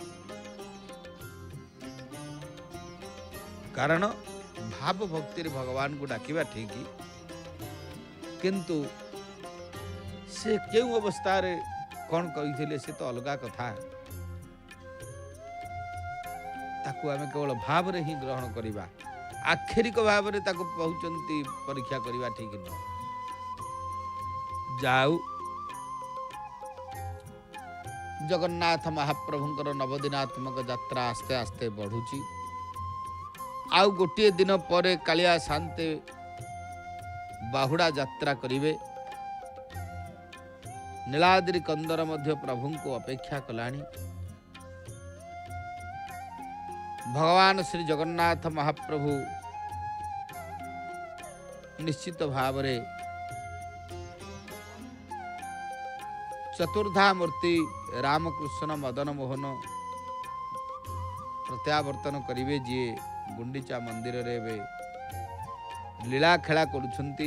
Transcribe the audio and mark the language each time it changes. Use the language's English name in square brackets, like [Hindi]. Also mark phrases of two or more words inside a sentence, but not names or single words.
[Odia] କାରଣ ଭାବ ଭକ୍ତିରେ ଭଗବାନଙ୍କୁ ଡାକିବା ଠିକ, କିନ୍ତୁ ସେ କେଉଁ ଅବସ୍ଥାରେ କ'ଣ କହିଥିଲେ ସେ ତ ଅଲଗା କଥା। ତାକୁ ଆମେ କେବଳ ଭାବରେ ହିଁ ଗ୍ରହଣ କରିବା, ଆକ୍ଷରିକ ଭାବରେ ତାକୁ କହୁଛନ୍ତି ପରୀକ୍ଷା କରିବା ଠିକ ନୁହଁ। ଯାଉ ଜଗନ୍ନାଥ ମହାପ୍ରଭୁଙ୍କର ନବଦିନାତ୍ମକ ଯାତ୍ରା ଆସ୍ତେ ଆସ୍ତେ ବଢ଼ୁଛି। ଆଉ ଗୋଟେ ଦିନ ପରେ କାଳିଆ ସାଆନ୍ତେ ବାହୁଡ଼ା ଯାତ୍ରା କରିବେ। ନୀଳାଦ୍ରି କନ୍ଦର ମଧ୍ୟ ପ୍ରଭୁ କୁ ଅପେକ୍ଷା କଲାଣି। ଭଗବାନ ଶ୍ରୀ ଜଗନ୍ନାଥ ମହାପ୍ରଭୁ ନିଶ୍ଚିତ ଭାବ ରେ ଚତୁର୍ଦ୍ଧା ମୂର୍ତ୍ତି ରାମକୃଷ୍ଣ ମଦନ ମୋହନ ପ୍ରତ୍ୟାବର୍ତ୍ତନ କରିବେ, ଯି ଗୁଣ୍ଡିଚା ମନ୍ଦିର ରେ ବେ ଲୀଳା ଖେଳା କରୁଛନ୍ତି।